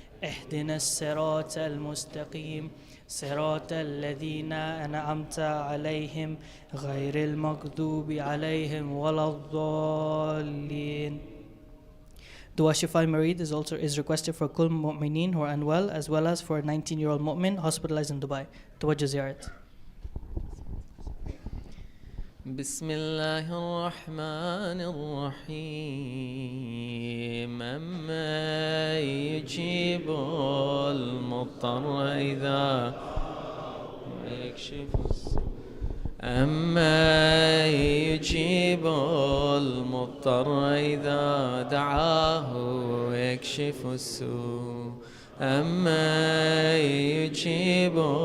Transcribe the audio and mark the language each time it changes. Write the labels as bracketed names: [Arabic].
[Arabic] اهدنا الصراط المستقيم صراط الذين أنعمت عليهم غير المغضوب عليهم ولا الضالين. [English] Dua Shifa Marid is requested for Kul Mu'mineen who are unwell, as well as for a 19-year-old Mu'min hospitalized in Dubai. Tawajjuh Ziyarat. [Arabic] بسم الله الرحمن الرحيم أما يجيب المضطر إذا يكشف أما يجيب المضطر إذا دعاه ويكشف السوء أما يجيب